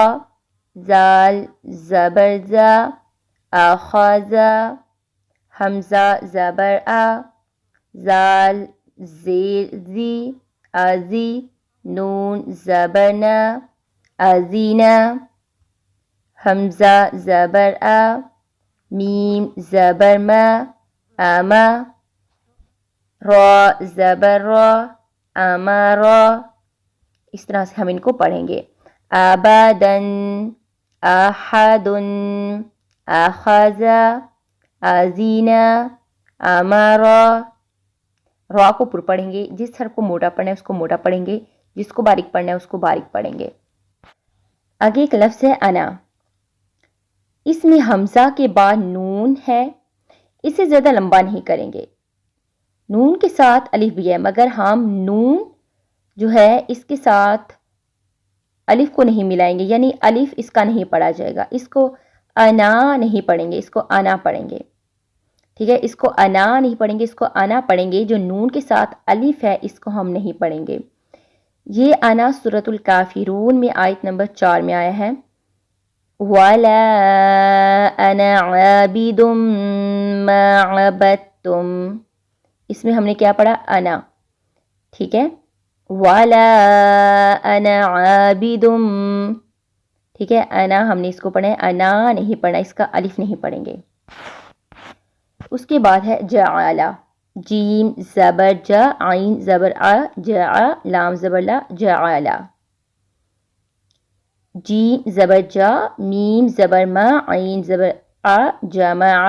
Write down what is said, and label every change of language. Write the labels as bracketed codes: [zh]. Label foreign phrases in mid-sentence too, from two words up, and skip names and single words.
[ur] زال زبر زا، آخازا، حمزہ زبر آ، زال زیر زی، آزی، نون زبر نا، آزینا، حمزہ زبر آ، میم زبر ما، آما، را زبر را، آمارا۔ اس طرح سے ہم ان کو پڑھیں گے۔ آبادن، آحدن، آخازا، آزینا، آمارا۔ را کو پر پڑھیں گے، جس حرف کو موٹا پڑھنا ہے اس کو موٹا پڑھیں گے، جس کو باریک پڑھنا ہے اس کو باریک پڑھیں گے۔ آگے ایک لفظ ہے انا۔ اس میں حمزہ کے بعد نون ہے، اسے زیادہ لمبا نہیں کریں گے۔ نون کے ساتھ الف بھی ہے، مگر ہم نون جو ہے اس کے ساتھ الف کو نہیں ملائیں گے، یعنی الف اس کا نہیں پڑھا جائے گا۔ اس کو انا نہیں پڑھیں گے، اس کو انا پڑھیں گے، ٹھیک ہے؟ اس کو انا نہیں پڑھیں گے، اس کو انا پڑھیں گے۔ جو نون کے ساتھ الف ہے اس کو ہم نہیں پڑھیں گے۔ یہ انا سورۃ الکافرون میں آیت نمبر 4 میں آیا ہے۔ [ar] وَلَا أَنَا عَابِدٌ مَا عَبَدتُّمْ، [ur] اس میں ہم نے کیا پڑھا؟ انا، ٹھیک ہے؟ [ar] وَلَا أَنَا عَابِدٌ، [ur] ٹھیک ہے؟ انا ہم نے اس کو پڑھا ہے، انا نہیں پڑھا، اس کا الف نہیں پڑھیں گے۔ اس کے بعد ہے جعل، جیم زبر جا، عین زبر آ، جا، لام زبر لا، جعل، جیم زبر جا، میم زبر ما، عین زبر آ، جمع۔